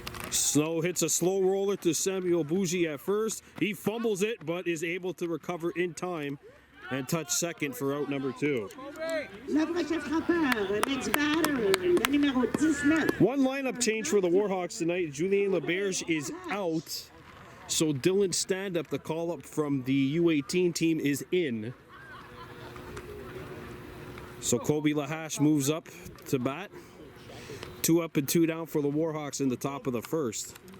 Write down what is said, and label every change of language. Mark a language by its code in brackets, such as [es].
[en] Snow hits a slow roller to Samuel Bougie at first. He fumbles it, but is able to recover in time and touch second for out number 2. [fr] Le prochain frappeur, [en] next batter, [fr] le numéro 19. [en] One lineup change for the Warhawks tonight. Julien Laberge is out. So Dylan Standup, the call-up from the U18 team, is in. So Colby Lahash moves up to bat. 2 up and 2 down for the Warhawks in the top of the first.